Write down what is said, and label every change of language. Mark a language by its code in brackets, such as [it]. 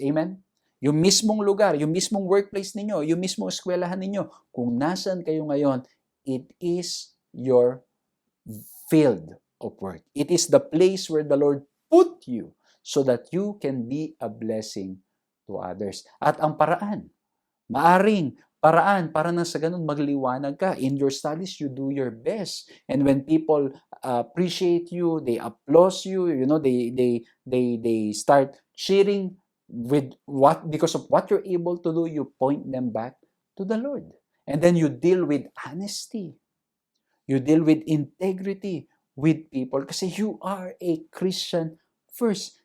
[tl] Amen? Yung mismong lugar, yung mismong workplace ninyo, yung mismong eskwelahan ninyo, kung nasan kayo ngayon, [en] it is your field of work. It is the place where the Lord put you so that you can be a blessing to others. [tl] At ang paraan, maaring paraan para na sa ganun magliwanag ka. [en] In your studies, you do your best. And when people appreciate you, they applaud you, they start cheering because of what you're able to do, you point them back to the Lord. And then you deal with honesty. You deal with integrity with people kasi you are a Christian first.